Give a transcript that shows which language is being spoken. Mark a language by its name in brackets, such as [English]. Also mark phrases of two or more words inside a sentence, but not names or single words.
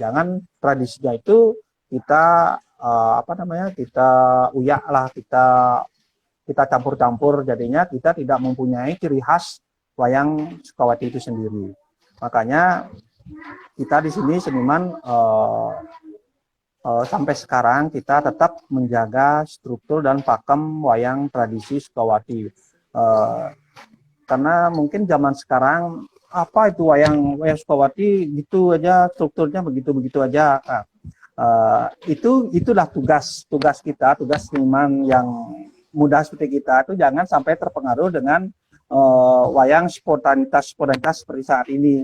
[Indonesian] Jangan tradisinya itu kita kita uyak lah, kita campur-campur. Jadinya kita tidak mempunyai ciri khas wayang Sukawati itu sendiri. Makanya kita di sini seniman sampai sekarang kita tetap menjaga struktur dan pakem wayang tradisi Sukawati. Karena mungkin zaman sekarang apa itu wayang Sukawati gitu aja, strukturnya begitu aja. Itulah tugas kita, tugas seniman yang muda seperti kita itu jangan sampai terpengaruh dengan wayang spontanitas seperti saat ini.